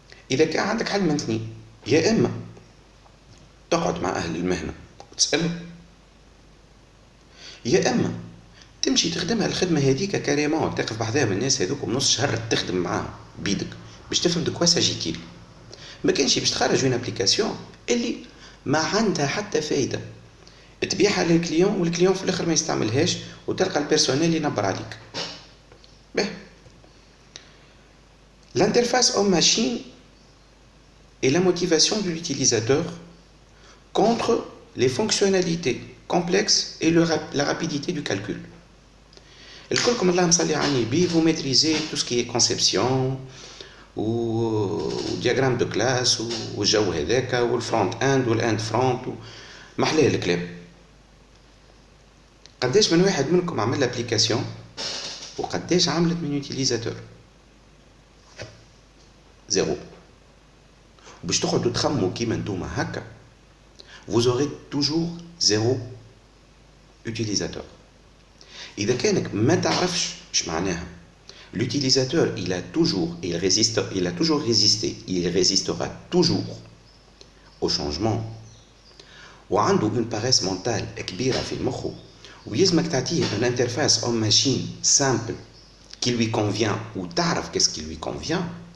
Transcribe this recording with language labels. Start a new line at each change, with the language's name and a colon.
Arabic: إذا كان عندك حل من اثنين، يا إما تقعد مع أهل المهنة وتسألهم، يا إما تمشي تخدمها الخدمة هذيك كاريمون، تقف بحذاها من الناس هذوك بنص شهر تخدم معاهم بيدك باش تفهم دو كوا ساجيتيل. ما كانش باش تخرج من ابليكاسيون اللي ما عندها حتى فايدة تبيعها للكليون والكليون في الآخر ما يستعملهاش وتلقى البيرسونيل ينبر عليك.
French: L'interface homme-machine et la motivation de l'utilisateur contre les fonctionnalités complexes et la rapidité du calcul.
Arabic: الكلكم الله مصلي على النبي،
French: vous maîtrisez tout ce qui est conception
Arabic: و diagramme de classe والجو هذاك والفرونت اند والاند فرونت محلاه الكلام. قداش من واحد منكم عمل ابليكاسيون وقداش عملت من يوتيليزاتور؟ زيرو. باش تقعدوا تخموا كيما نتوما هكا
French: vous aurez toujours zéro utilisateur.
Arabic: إذا كانك ما تعرفش اش معناها
French: l'utilisateur il a toujours résisté, il résistera toujours au changement، وعنده une paresse mentale
Arabic: كبيرة في مخه، ويلزمك تعطيه
French: une interface homme machine simple qui lui convient ou تعرف qu'est-ce qui lui convient.